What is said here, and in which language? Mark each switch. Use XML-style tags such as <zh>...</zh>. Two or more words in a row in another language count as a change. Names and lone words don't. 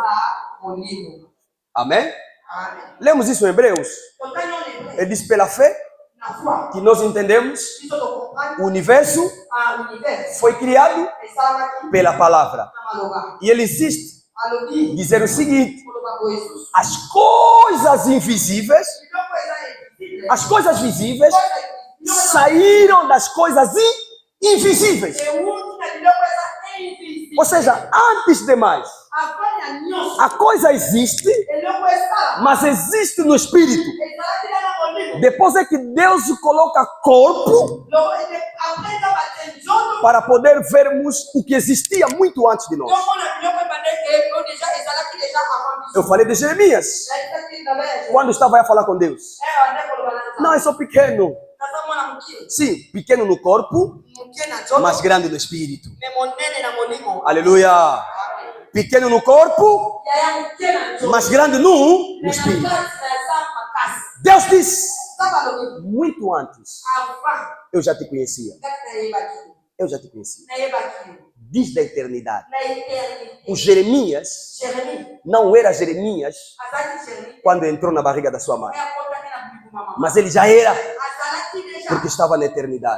<pt>Amém? Lemos isso em Hebreus. Ele diz, pela fé,</pt> <ln>na foi.</ln> <pt>que nós entendemos,</pt> <ln>Biso tocomprendre</ln> <pt>o universo</pt> <ln>univers</ln> <pt>foi criado</pt> <ln>esalamaki</ln> <pt>pela palavra.</pt> <ln>na maloba.</ln> <pt>E ele insiste</pt> <ln>Alobi</ln> <pt>dizer o seguinte:</pt> <ln>koloba boye susu.</ln> <pt>as coisas invisíveis,</pt> <ln>Biloko eza invisible.</ln> <pt>as coisas visíveis</pt> <ln>Biloko eza</ln> <pt>saíram das coisas invisíveis.</pt> <ln>ewuti na biloko eza invisible.</ln> <pt>Ou seja, antes de mais,</pt> <ln>Avant ya nyonso</ln> <pt>a coisa existe,</pt> <ln>eloko esala</ln> <pt>mas existe no espírito.</pt> <ln>ezalaki na molimo.</ln> <pt>Depois é que Deus coloca corpo</pt> <ln>Après eza bate nzoto</ln> <pt>para poder vermos o que existia muito antes de nós.</pt> <ln>tomona biloko ebandeke oyo deja ezalaki</ln> <fr>deja avant</fr> <ln>biso.</ln> <pt>Eu falei de Jeremias,</pt> <ln>Ezalaki na base.</ln> <pt>quando estava a falar com Deus.</pt> <ln>Ande koloba na nzambe.</ln> <pt>Não, eu sou pequeno.</pt> <ln>Naza mwana mokie.</ln> <pt>Sim, pequeno no corpo,</pt> <ln>Mokie na nzoto.</ln> <pt>mas grande no espírito.</pt> <ln>Me monene na molimo.</ln> <pt>Aleluia. Amen. Pequeno no corpo,</pt> <ln>Yaya mokie na nzoto.</ln> <pt>mas grande no espírito. Deus disse, muito antes, eu já te conhecia. Eu já te conhecia. Desde a eternidade. O Jeremias não era Jeremias quando entrou na barriga da sua mãe, mas ele já era, porque estava na eternidade.</pt>